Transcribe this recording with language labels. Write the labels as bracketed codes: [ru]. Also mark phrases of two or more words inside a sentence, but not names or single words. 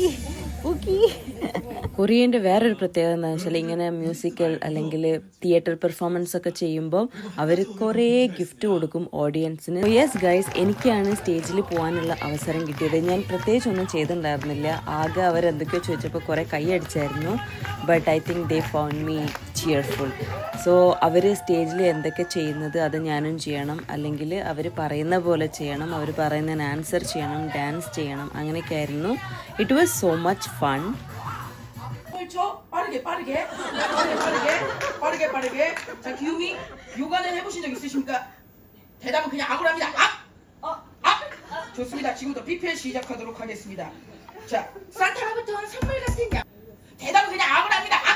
[ml] കൊറിയൻ്റെ വേറൊരു പ്രത്യേകത എന്താണെന്ന് വെച്ചാൽ ഇങ്ങനെ മ്യൂസിക്കൽ അല്ലെങ്കിൽ [en] theater performance [ml] ഒക്കെ ചെയ്യുമ്പോൾ അവർ കുറേ ഗിഫ്റ്റ് കൊടുക്കും ഓഡിയൻസിന്. [en] Yes guys, [ml] എനിക്കാണ് സ്റ്റേജിൽ പോകാനുള്ള അവസരം കിട്ടിയത്. ഞാൻ പ്രത്യേകിച്ചൊന്നും ചെയ്തിട്ടുണ്ടായിരുന്നില്ല. ആകെ അവരെന്തൊക്കെയോ ചോദിച്ചപ്പോൾ കുറേ കൈയടിച്ചായിരുന്നു. [en] But I think they found me cheerful. [ml] സോ അവർ സ്റ്റേജിൽ എന്തൊക്കെ ചെയ്യുന്നത് അത് ഞാനും ചെയ്യണം, അല്ലെങ്കിൽ അവർ പറയുന്ന പോലെ ചെയ്യണം, അവർ പറയുന്നതിന് ആൻസർ ചെയ്യണം, ഡാൻസ് ചെയ്യണം, അങ്ങനെയൊക്കെ ആയിരുന്നു. [en] It was so much fun. [ko] 빠르게. 자, 기우미, 요가는 해보신 적 있으십니까? 대답은 그냥 악으로합니다. 악! 좋습니다. 지금부터 PPL 시작하도록 하겠습니다. 자, 산타로부터 선물 같은 양. 대답은 그냥 악으로합니다.